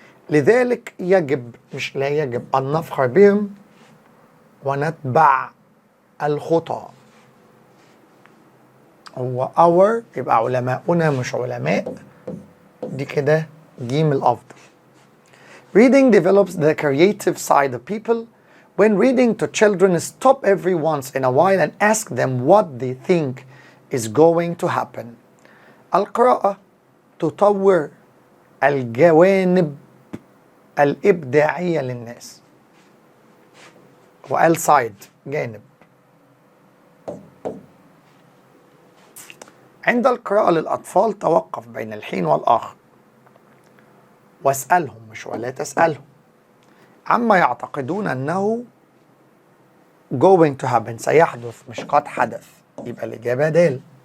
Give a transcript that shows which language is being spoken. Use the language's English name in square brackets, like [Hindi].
[Arabic] لذلك يجب مش لا يجب أن نفخر بهم ونتبع الخطى. هو our يبقى علماؤنا مش علماء، دي كده جيم الأفضل. [English] Reading develops the creative side of people. When reading to children, stop every once in a while and ask them what they think is going to happen. [Arabic] القراءة تطور الجوانب الإبداعية للناس. وقال side جانب. عند القراءة للأطفال توقف بين الحين والآخر واسألهم مش ولا تسألهم عما يعتقدون أنه [English] going to happen [Arabic] سيحدث مش قد حدث، يبقى الإجابة د.